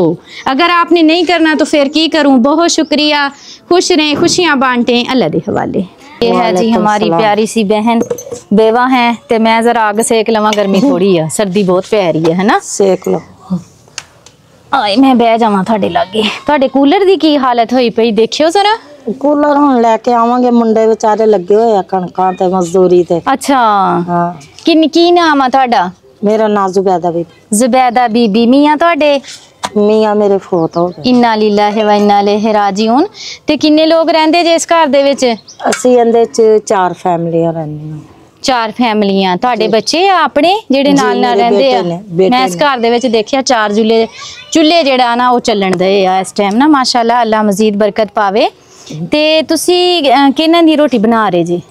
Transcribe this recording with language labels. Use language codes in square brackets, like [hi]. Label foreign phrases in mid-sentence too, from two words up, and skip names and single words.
[ur] اگر آپنے نہیں کرنا تو پھر [pa] ਕੀ ਕਰੂੰ? [ur] بہت شکریہ، خوش رہیں، خوشیاں بانٹیں, [pa] ਅੱਲਾਹ ਦੇ ਹਵਾਲੇ। [ur] یہ ہے جی ہماری پیاری سی بہن، بیوہ ہے. [pa] ਤੇ ਮੈਂ ਜ਼ਰਾ ਅੱਗ ਸੇਕ ਲਵਾਂ, ਗਰਮੀ ਥੋੜ੍ਹੀ ਹੈ, ਸਰਦੀ ਬਹੁਤ ਪਿਆਰੀ ਹੈ ਨਾ। ਸੇਕ ਲੋ। ਆਏ ਮੈਂ ਬਹਿ ਜਾਵਾਂ ਤੁਹਾਡੇ लागे। ਤੁਹਾਡੇ ਕੂਲਰ ਦੀ ਕੀ ਹਾਲਤ ਹੋਈ ਪਈ? ਦੇਖਿਓ ਜ਼ਰਾ। ਕੂਲਰ ਹੁਣ ਲੈ ਕੇ ਆਵਾਂਗੇ, ਮੁੰਡੇ ਵਿਚਾਰੇ ਲੱਗੇ ਹੋਏ ਆ ਕਣਕਾਂ ਤੇ ਮਜ਼ਦੂਰੀ ਤੇ। ਅੱਛਾ, ਹਾਂ। ਕੀ ਨਾਮ ਆ ਤੁਹਾਡਾ? ਮੇਰਾ ਨਾਂ ਜ਼ੁਬੈਦਾ ਬੀਬੀ। ਜ਼ੁਬੈਦਾ ਬੀਬੀ। ਮੀਆਂ ਤੁਹਾਡੇ? ਮੀਆਂ ਮੇਰੇ ਫੌਤ ਹੋ ਗਏ। [ar] إنا لله وإنا إليه راجعون. [pa] ਤੇ ਕਿੰਨੇ ਲੋਕ ਰਹਿੰਦੇ ਜੇ ਇਸ ਘਰ ਦੇ ਵਿੱਚ? ਅਸੀਂ ਇਹਦੇ ਚ 4 ਫੈਮਲੀਆਂ ਰਹਿੰਦੀਆਂ। 4 ਫੈਮਲੀਆਂ। ਤੁਹਾਡੇ ਬੱਚੇ ਆ ਆਪਣੇ ਜਿਹੜੇ ਨਾਲ ਰਹਿੰਦੇ ਆ? ਮੈਂ ਇਸ ਘਰ ਦੇ ਵਿੱਚ ਦੇਖਿਆ 4 ਚੁੱਲ੍ਹੇ ਜਿਹੜਾ ਨਾ ਉਹ ਚੱਲਣ ਦੇ ਆ ਇਸ ਟਾਈਮ ਨਾ। ਮਾਸ਼ਾਅੱਲਾ, ਅੱਲਾ ਮਜ਼ੀਦ ਬਰਕਤ ਪਾਵੇ। ਤੇ ਤੁਸੀਂ ਕਿਹਨਾਂ ਦੀ ਰੋਟੀ ਬਣਾ ਰਹੇ ਜੀ?